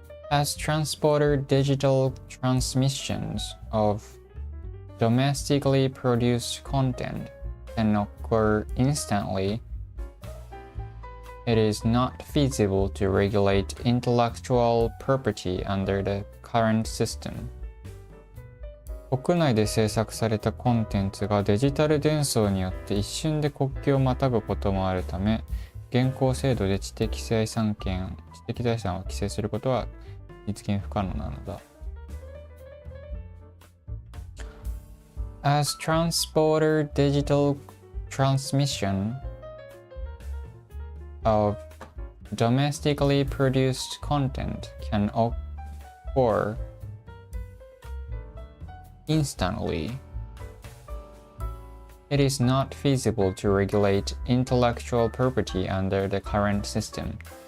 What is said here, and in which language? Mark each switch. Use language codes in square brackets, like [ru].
[en] As transporter digital transmissions of domestically produced content can occur instantly, it is not feasible to regulate intellectual property under the current system. [ja] 国内で制作されたコンテンツがデジタル伝送によって一瞬で国境をまたぐこともあるため、現行制度で知的財産を規制することは実現不可能なのだ。 [en] As transporter digital transmission of domestically produced content can occur instantly, it is not feasible to regulate intellectual property under the current system.